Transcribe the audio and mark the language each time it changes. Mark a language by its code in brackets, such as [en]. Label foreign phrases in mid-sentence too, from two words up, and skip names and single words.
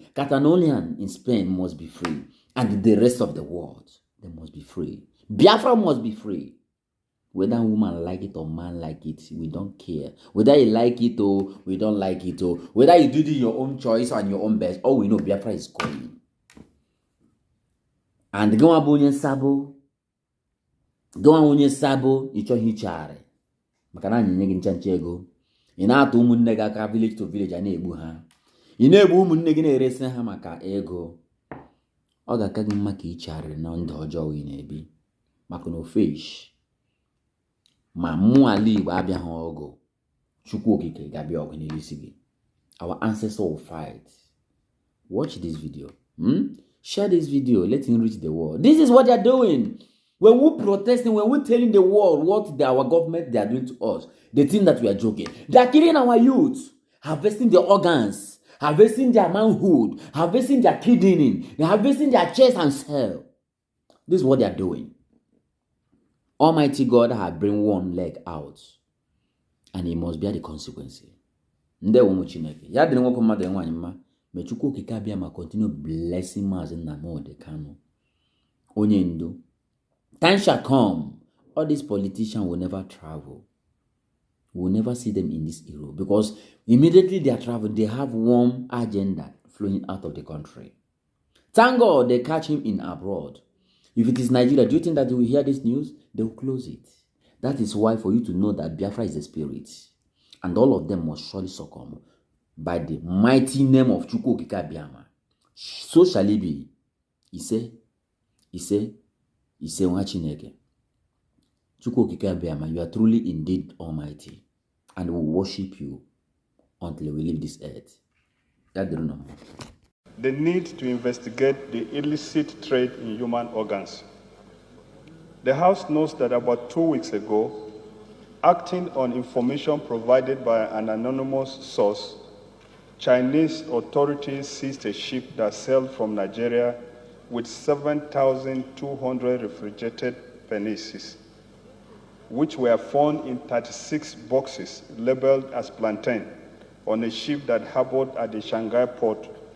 [en] Catalonia in Spain must be free. And the rest of the world, they must be free. Biafra must be free. Whether woman like it or man like it, we don't care. Whether you like it or we don't like it or whether you do your own choice and your own best, all we know Biafra is going. and [ig] gịnwa bụ onye nsabo, gịnwa onye nsabo ịchọghị ichegharị maka na anyị nye gị ncha ego. Ị na-atụ ụmụnne gị aka [en] village to village [ig] a na-egbu ha. Ị na-egbu ụmụnne gị na-eresi ha maka ego. Ọ ga-aka gị mma ka ichegharị na ndụ ọjọọ ị na-ebi maka na ofesh ma mmụọ ala Igbo abịaghị ọgụ, Chukwu okike ga-abịa ọgụ n'elisi gị. [en] Our ancestors will fight. Watch this video. Share this video. Let him reach the world. This is what they are doing. When we protesting, when we telling the world what our government they are doing to us, they think that we are joking. They are killing our youth, harvesting their organs, harvesting their manhood, harvesting their kidney, harvesting their chest and cell. This is what they are doing. Almighty God has bring one leg out, and he must bear the consequence. [ig] Ndewo ụmụ Chineke. Ya dịrị nwoke mmadụ enwanyị mma. May Chukwu okike abịa ma [en] continue blessing [ig] Maazị Nnamdi Kanu. Onye ndu. [en] Time shall come. All these politicians will never travel. We will never see them in this era because immediately they are traveling, they have one agenda flowing out of the country. Thank God they catch him in abroad. If it is Nigeria, do you think that they will hear this news? They will close it. That is why for you to know that Biafra is a spirit. And all of them must surely succumb by the mighty name of Chukwu okike Abịama. So shall it be. [ig] Ise nwa Chineke. [en] Chukwu okike Abịama, you are truly indeed almighty. And we will worship you until we leave this earth. The need to investigate the illicit trade in human organs. The House knows that about 2 weeks ago, acting on information provided by an anonymous source, Chinese authorities seized a ship that sailed from Nigeria with 7,200 refrigerated penises, which were found in 36 boxes labeled as plantain on a ship that harbored at the Shanghai port.